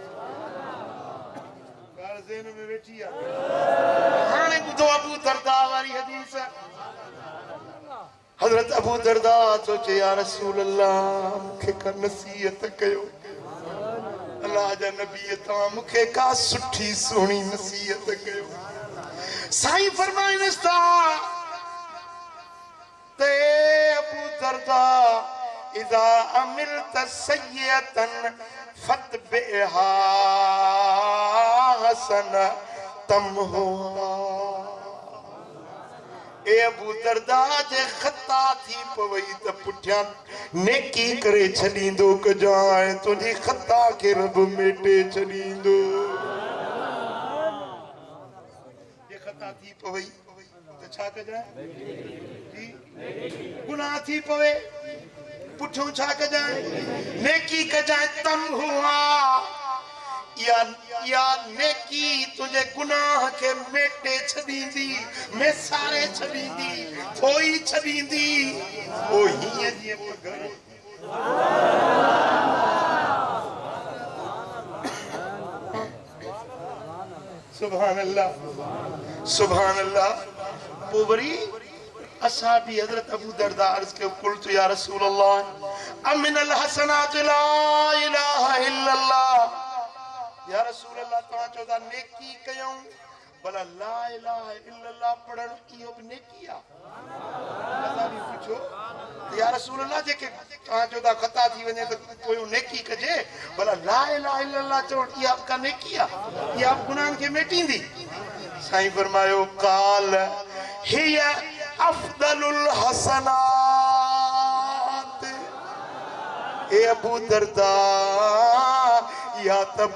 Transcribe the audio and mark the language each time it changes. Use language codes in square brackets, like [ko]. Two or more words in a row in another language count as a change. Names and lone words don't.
[sd] ॻाल्हि ज़हन में वेठी आहे हाणे ॿुधो अबू दरदा वारी हदीस हज़रत अबू दरदा सोचे [ar] يا رسول الله [sd] मूंखे का नसीहत कयो अल्लाह जा नबी तव्हां मूंखे का सुठी सुहिणी नसीहत कयो साईं फरमाइनसि था ते अबू दरदा [ar] إذا عملت سيئة فأتبعها حسنة تمحها [sd] ए अबू दरदा जे खता थी पवई त पुठियां नेकी करे छॾींदो कजांइ तुंहिंजी खता खे रब मेटे छॾींदो जे खता थी पवई त छा कजांइ गुनाह थी पवे पुठियों छा कजांइ नेकी कजांइ तमहुहा या नेकी तुझे गुनाह के मेटे छदींदी मेसारे छदींदी थोई छदींदी ओ हीअं जीअं पघर [ar] سبحان الله سبحان الله [sd] पोइ वरी असहाबी हज़रत अबू दरदा अर्ज़ कयो [ar] قلت يا رسول الله أمن الحسنات لا إله إلا الله يا رسول الله [sd] तव्हां चओ था नेकी कयूं भला [ar] لا إله إلا الله [sd] पढ़ण इहो बि नेकी आहे असां बि पुछो [ar] يا رسول الله [sd] जेके तव्हां चओ था खता थी वञे त पोइ नेकी कजे भला [ar] لا إله إلا الله [sd] चवण इहा का नेकी आहे इहा गुनाहनि खे मेटींदी साईं फरमायो [ar] قال هي أفضل الحسنات. [sd] ए अबू दरदा या तब